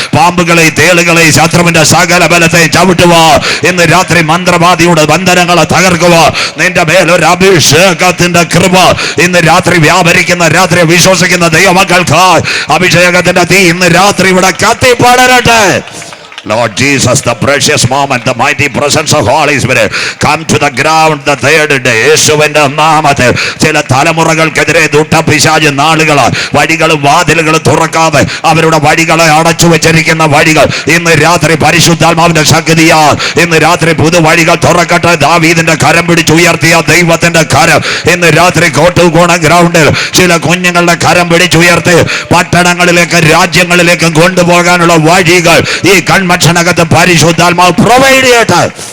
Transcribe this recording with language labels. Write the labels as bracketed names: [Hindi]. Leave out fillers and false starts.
[Malayalam] പാമ്പുകളെ, തേളുകളെ, ശത്രുവിന്റെ സകല ബലത്തെ ചവിട്ടുക. ഇന്ന് രാത്രി മന്ത്രവാദിയുടെ ബന്ധനങ്ങളെ തകർക്കുക. നിന്റെ മേലൊരു അഭിഷേകത്തിന്റെ കൃപ ഇന്ന് രാത്രി വ്യാപരിക്കുന്ന രാത്രി വിശ്വസിക്കുന്ന ദൈവമക്കൾക്ക് അഭിഷേകത്തിന്റെ തീ ഇന്ന് രാത്രി ഇവിടെ കത്തിപ്പടരട്ടെ. [English] Lord Jesus, the precious moment, the mighty presence of Holy Spirit come to the ground the third day. [Malayalam] യേശുവിന്റെ നാമത്തിൽ ചില തലമുറകൾക്കെതിരെ പിശാച് നാളുകൾ, വഴികളും വാതിലുകളും തുറക്കാതെ അവരുടെ വഴികളെ അടച്ചു വെച്ചിരിക്കുന്ന വഴികൾ ഇന്ന് രാത്രി പരിശുദ്ധാത്മാവിന്റെ ശക്തിയാൽ ഇന്ന് രാത്രി പുതുവഴികൾ തുറക്കട്ടെ. ദാവീദിന്റെ കരം പിടിച്ചുയർത്തിയ ദൈവത്തിന്റെ കരം ഇന്ന് രാത്രി കോട്ടുകോണം ഗ്രൗണ്ടിൽ ചില കുഞ്ഞുങ്ങളുടെ കരം പിടിച്ചുയർത്തി പട്ടണങ്ങളിലേക്കും രാജ്യങ്ങളിലേക്കും കൊണ്ടുപോകാനുള്ള വഴികൾ ഈ കൺവെൻഷനകത്ത് പരിശുദ്ധാത്മാവ് പ്രൊവൈഡ് ചെയ്യട്ടെ.